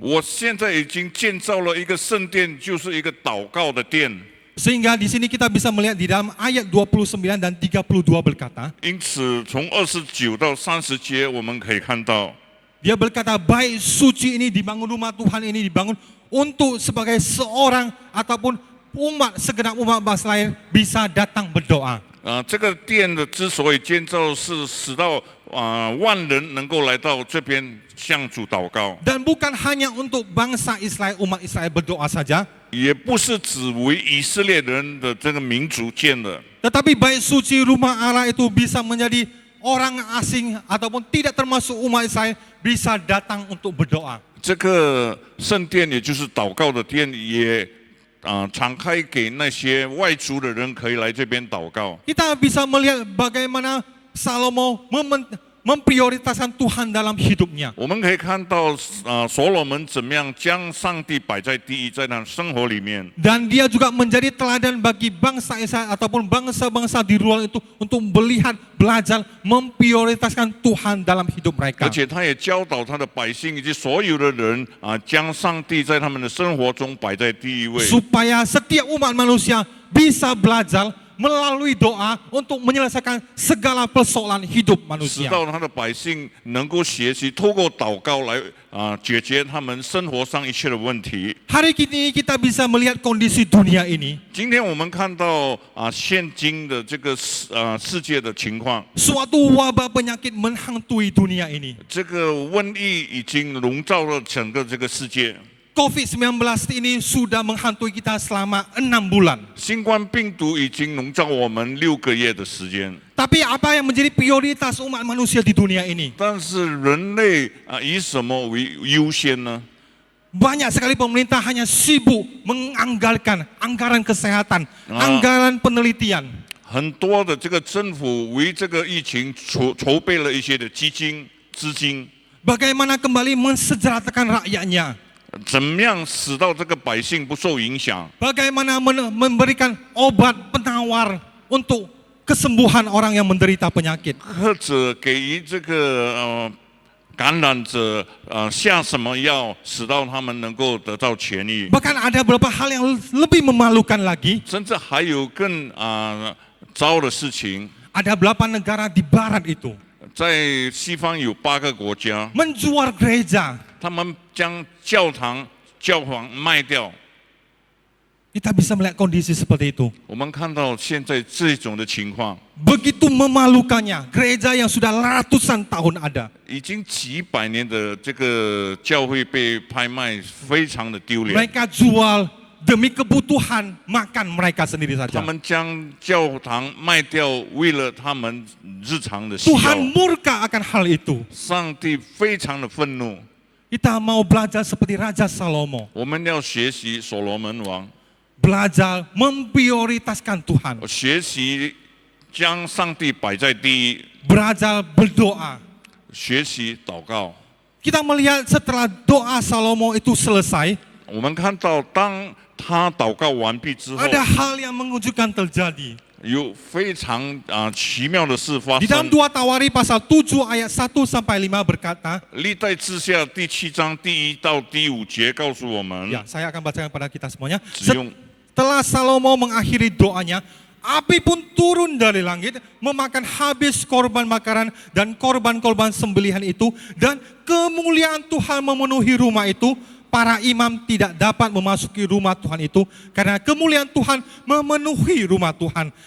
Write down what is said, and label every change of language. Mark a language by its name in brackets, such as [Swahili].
[Chinese] 我现在已经建造了一个圣殿，就是一个祷告的殿。 [Indonesian] Sehingga di sini kita bisa melihat di dalam ayat 29 dan 32 berkata, [Chinese] 因此，从29到30节，我们可以看到， [Indonesian] dia berkata, baik suci ini dibangun, rumah Tuhan ini dibangun untuk sebagai seorang ataupun umat, segenap umat bangsa lain bisa datang berdoa. [Chinese] 这个殿的之所以建造，是使到万人能够来到这边向主祷告， [Indonesian] Dan bukan hanya untuk bangsa Israel, umat Israel berdoa saja, [Chinese] 也不是只为以色列人的这个民族建的。 [Indonesian] tetapi baik suci rumah Allah itu bisa menjadi orang asing ataupun tidak termasuk umat Israel bisa datang untuk berdoa. [Chinese] 这个圣殿，也就是祷告的殿，也敞开给那些外族的人可以来这边祷告。 [Indonesian] Kita bisa melihat bagaimana Salomo memprioritaskan Tuhan dalam hidupnya. [Chinese] 我们可以看到所罗门怎么样将上帝摆在第一，在他生活里面。 [Indonesian] Dan dia juga menjadi teladan bagi bangsa Israel ataupun bangsa-bangsa di luar itu untuk melihat, belajar, memprioritaskan Tuhan dalam hidup mereka. [Chinese] 而且他也教导他的百姓以及所有的人将上帝在他们的生活中摆在第一位。 [Indonesian] Supaya setiap umat manusia bisa belajar melalui doa untuk menyelesaikan segala persoalan hidup [Chinese] 使 [Indonesian] manusia. [Chinese] 到他的百姓能够学习，透过祷告来解决他们生活上一切的问题。 [Indonesian] Hari ini kita bisa melihat kondisi dunia ini. [Chinese] 今天我们看到现今的这个世界的情况， [Indonesian] Suatu wabah penyakit menghantui dunia ini. [Chinese] 这个瘟疫已经笼罩了整个这个世界。 [Indonesian] COVID-19 ini sudah menghantui kita selama 6 bulan. [Chinese] 新冠病毒已经笼罩我们6个月的时间， [Indonesian] Tapi apa yang menjadi prioritas umat manusia di dunia ini? [Chinese] 但是人类以什么为优先呢？ [Indonesian] Banyak sekali pemerintah hanya sibuk menganggarkan anggaran kesehatan, anggaran penelitian. [Chinese] 很多的这个政府为这个疫情筹备了一些的资金， [Indonesian] Bagaimana kembali mensejahterakan rakyatnya? [Chinese] 怎么样使到这个百姓不受影响？ [Indonesian] Bagaimana memberikan obat penawar untuk kesembuhan orang yang menderita penyakit? [Chinese] 或者给予这个感染者下什么药，使到他们能够得到痊愈？ [Indonesian] Bahkan ada beberapa hal yang lebih memalukan lagi. [Chinese] 甚至还有更糟的事情， [Indonesian] Ada 8 negara di barat itu [Chinese] 在西方有8个国家， [Indonesian] menjual gereja. [Chinese] 他们将教房卖掉。 [Indonesian] Kita bisa melihat kondisi seperti itu. [Chinese] 我们看到现在这种的情况， [Indonesian] Begitu memalukannya, gereja yang sudah ratusan tahun ada. [Chinese] 已经几百年的这个教会被拍卖，非常的丢脸。 [Indonesian] Mereka jual demi kebutuhan makan mereka sendiri [Chinese] 他 [Indonesian] saja. [Chinese] 们将教堂卖掉，为了他们日常的需 [Indonesian] Tuhan [Chinese] 要。 [Indonesian] murka akan hal itu. [Chinese] 上帝非常的愤怒。 [Indonesian] Kita mau belajar seperti Raja Salomo. [Chinese] 我们要学习所罗门王， [Indonesian] Belajar memprioritaskan Tuhan. [Chinese] 学习将上帝摆在第一， [Indonesian] Belajar berdoa. [Chinese] 学习祷告。 [Indonesian] Kita melihat setelah doa Salomo itu selesai, [Chinese] 我们看到，当他祷告完毕之后， [Indonesian] ada hal yang mengejutkan terjadi. [Chinese] 有非常奇妙的事发 [Indonesian] Di dalam 2 Tawari pasal 7 ayat 1 sampai 5 berkata, [Chinese] 历代志下第7章第1到第5节告诉我们， [Indonesian] ya, saya akan bacakan kepada kita semuanya. [Chinese] 只用 [Indonesian] Setelah Salomo mengakhiri doanya, api pun turun dari langit, memakan habis korban bakaran dan korban-korban sembelihan itu, dan kemuliaan Tuhan memenuhi rumah itu. Para imam tidak dapat memasuki rumah Tuhan itu karena kemuliaan Tuhan memenuhi rumah Tuhan.